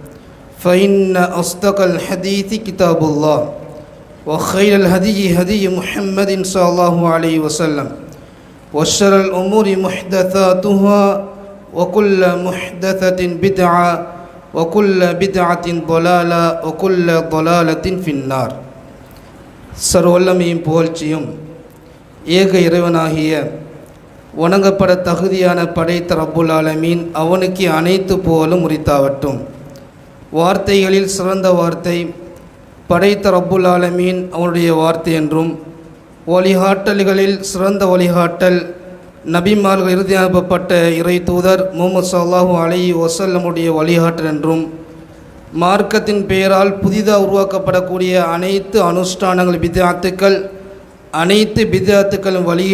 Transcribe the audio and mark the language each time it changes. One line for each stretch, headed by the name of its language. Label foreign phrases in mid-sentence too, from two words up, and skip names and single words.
Arabic: فإن أصدق الحديث كتاب الله وخير الهدي هدي محمد صلى الله عليه وسلم وشر الأمور محدثاتها وكل محدثة بدعة وكل بدعة ضلالة وكل ضلالة في النار
Tamil: சர்வல்லமையும் புகழ்ச்சியும் ஏக இறைவனாகிய வணங்கப்பட தகுதியான படைத்த ரப்புல் ஆலமீன் அவனுக்கு அனைத்து புகழும் உரித்தாவட்டும். வார்த்தைகளில் சிறந்த வார்த்தை படைத்த
Arabic: رب العالمين
Tamil: அவனுடைய வார்த்தை என்றும், வழிகாட்டல்களில் சிறந்த வழிகாட்டல் நபிமார்கள் இறுதி அனுப்பப்பட்ட இறை தூதர் முஹம்மது
Arabic: صلى الله عليه وسلم
Tamil: வழிகாட்டல் என்றும், மார்க்கத்தின் பெயரால் புதிதாக உருவாக்கப்படக்கூடிய அனைத்து அனுஷ்டானங்கள் பித்அத்துக்கள், அனைத்து பித்அத்துக்களும்